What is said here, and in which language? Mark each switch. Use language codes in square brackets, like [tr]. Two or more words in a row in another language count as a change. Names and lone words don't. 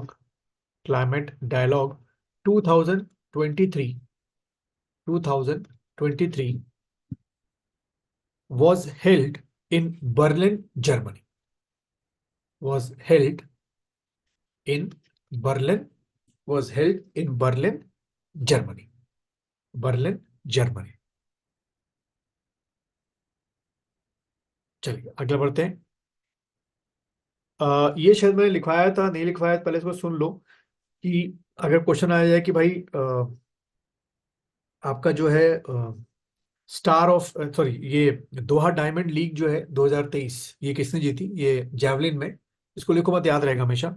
[en] 2023 2023 was held in Berlin, Germany. Was held in Berlin. Was held in Berlin, Germany. Berlin, Germany. [hi] चलिए अगला बढ़ते हैं। ये शायद मैंने लिखवाया था, नहीं लिखवाया था, पहले इसको सुन लो कि अगर क्वेश्चन आया जाए कि भाई आपका जो है [en] star of sorry [hi] ये दोहा डायमंड लीग जो है 2023 ये किसने जीती, ये जेवलिन में, इसको लिखो मत, याद रहेगा हमेशा।